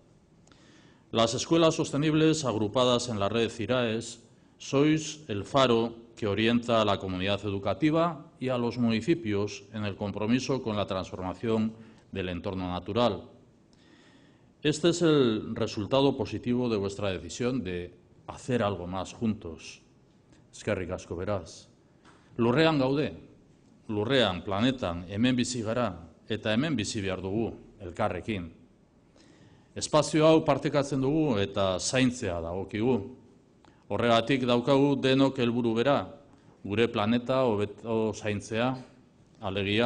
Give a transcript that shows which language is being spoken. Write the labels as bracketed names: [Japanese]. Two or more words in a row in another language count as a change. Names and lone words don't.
[Spanish] Las escuelas sostenibles agrupadas en la red CIRAES sois el faro que orienta a la comunidad educativa y a los municipios en el compromiso con la transformación del entorno natural. Este es el resultado positivo de vuestra decisión de hacer algo más juntos. [Basque] Eskerrik asko beraz. Lurrean gaude, lurrean, planetan, hemen bizi gara eta hemen bizi behar dugu elkarrekin. Espazio hau partekatzen dugu eta zaintzea dagokigu. Horregatik daukagu denok helburu bera, gure planeta hobeto zaintzea, alegia.